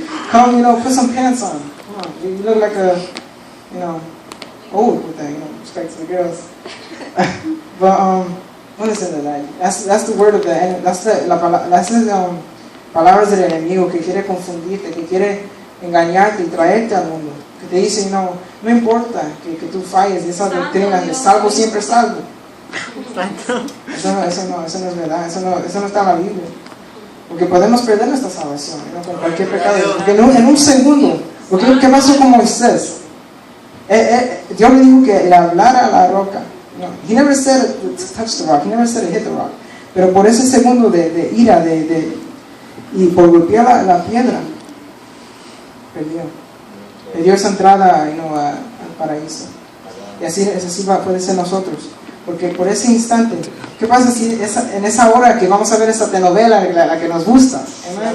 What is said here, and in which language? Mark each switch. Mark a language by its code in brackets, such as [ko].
[en] Come, put some pants on. Come on, you look like old with that, respect to the girls. But don't listen to that. That's the word of the enemy. That's [es] palabras del enemigo que quiere confundirte, que quiere engañarte y traerte al mundo. Que te dice, no importa que tú falles de esa doctrina de salvo siempre salvo. Eso no es verdad, eso no está en la Biblia. Porque podemos perder nuestra salvación, con cualquier pecado. Porque en un segundo, ¿qué pasó con Moisés? Dios le dijo que le hablara a la roca. [en] He never said to touch the rock, he never said to hit the rock. [es] Pero por ese segundo de ira, y por golpear la piedra, perdió esa entrada al paraíso. Y así puede ser nosotros. Porque por ese instante, ¿qué pasa si en esa hora que vamos a ver esa telenovela, la que nos gusta? ¿Amén?